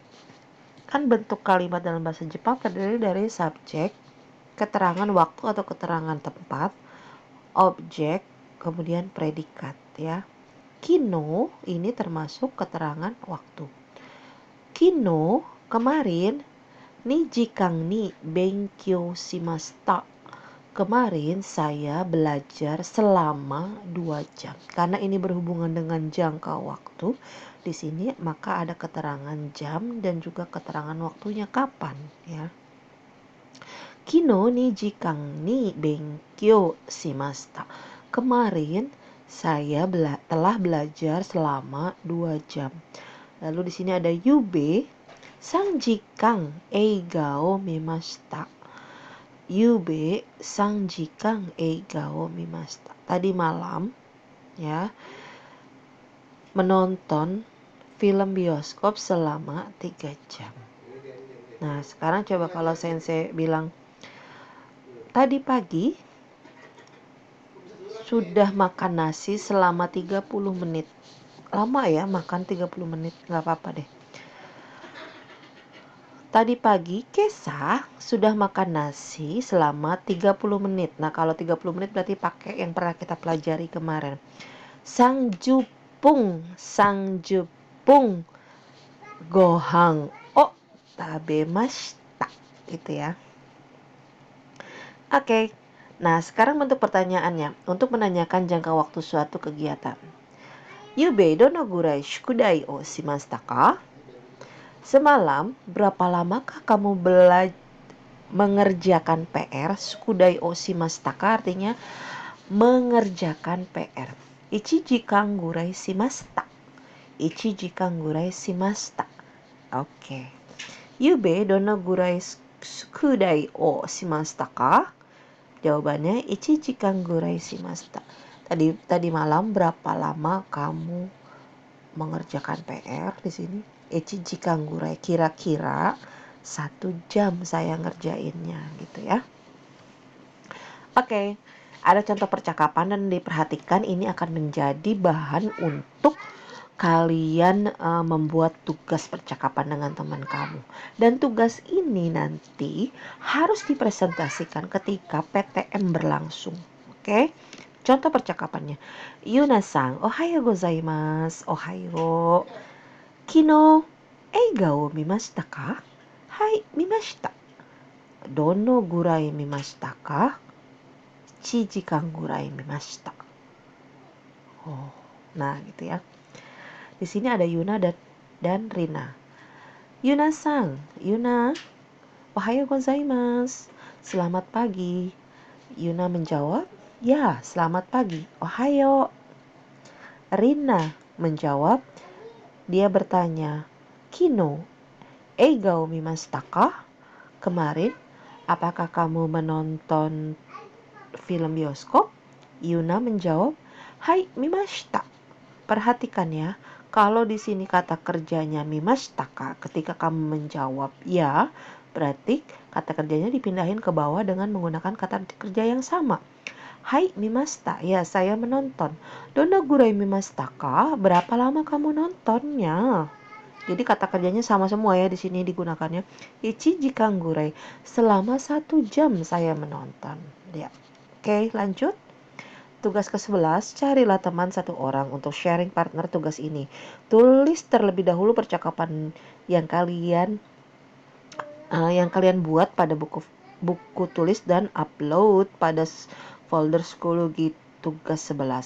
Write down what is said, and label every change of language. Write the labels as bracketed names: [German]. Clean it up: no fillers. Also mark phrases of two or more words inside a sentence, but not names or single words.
[Indonesian] Kan bentuk kalimat dalam bahasa Jepang terdiri dari subjek, keterangan waktu atau keterangan tempat, objek, kemudian predikat ya. Kino ini termasuk keterangan waktu. [Japanese] 昨日 kemarin 二時間勉強しました. [Indonesian] Kemarin saya belajar selama 2 jam. Karena ini berhubungan dengan jangka waktu, di sini maka ada keterangan jam dan juga keterangan waktunya kapan ya. [Japanese] 昨日二時間勉強しました. [Indonesian] Kemarin saya telah belajar selama 2 jam. Lalu di sini ada [Japanese] 夕べ三時間映画を見ました. 夕べ三時間映画を見ました. [Indonesian] Tadi malam ya, menonton film bioskop selama 3 jam. Nah, sekarang coba kalau sensei bilang tadi pagi sudah makan nasi selama 30 menit. Lama ya makan 30 menit, nggak apa-apa deh. Tadi pagi Kesa sudah makan nasi selama 30 menit. Nah, kalau 30 menit berarti pakai yang pernah kita pelajari kemarin. [Japanese] 三十分ご飯を食べました. [Indonesian] Itu ya. Oke. Nah, sekarang bentuk pertanyaannya untuk menanyakan jangka waktu suatu kegiatan. [Japanese] 夕べどのぐらい宿題をしましたか? [Indonesian] Semalam, berapa lamakah kamu mengerjakan PR? [Japanese] 宿題をしましたか [Indonesian] artinya mengerjakan PR. [Japanese] 一時間ぐらいしました。一時間ぐらいしました. [Indonesian] Oke. [Japanese] 夕べどのぐらい宿題をしましたか? [Indonesian] Jawabannya [Japanese] 一時間ぐらいしました. [Indonesian] Tadi malam berapa lama kamu mengerjakan PR di sini? [Japanese] 一時間ぐらい, [Indonesian] kira-kira 1 jam saya ngerjainnya gitu ya. Oke, ada contoh percakapan dan diperhatikan ini akan menjadi bahan untuk kalian membuat tugas percakapan dengan teman kamu. Dan tugas ini nanti harus dipresentasikan ketika PTM berlangsung. Oke? Contoh percakapannya. [Japanese] ユナさん、おはようございます. おはよう. 昨日、映画を見ましたか? はい、見ました。どのぐらい見ましたか? 1時間ぐらい見ました. [Indonesian] Oh, nah gitu ya. Di sini ada Yuna dan Rina. [Japanese] ユナさん、ユナ、おはようございます. [Indonesian] Selamat pagi. Yuna menjawab, ya, selamat pagi. Ohayo. Rina menjawab, dia bertanya, [Japanese] 昨日、映画を見ましたか? [Indonesian] Kemarin, apakah kamu menonton film bioskop? Yuna menjawab, [Japanese] はい、見ました. [Indonesian] Perhatikan ya, kalau di sini kata kerjanya [Japanese] 見ましたか, [Indonesian] ketika kamu menjawab ya, berarti kata kerjanya dipindahin ke bawah dengan menggunakan kata kerja yang sama. [Japanese] はい、見ました. [Indonesian] Ya, saya menonton. [Japanese] どのぐらい見ましたか? [Indonesian] Berapa lama kamu nontonnya? Jadi kata kerjanya sama semua ya di sini digunakannya. [Japanese] 一時間ぐらい. [Indonesian] Selama 1 jam saya menonton. Ya. Oke, lanjut. Tugas ke-11, carilah teman 1 orang untuk [English] sharing partner [Indonesian] tugas ini. Tulis terlebih dahulu percakapan yang kalian buat pada buku tulis dan upload pada folder psikologi tugas 11.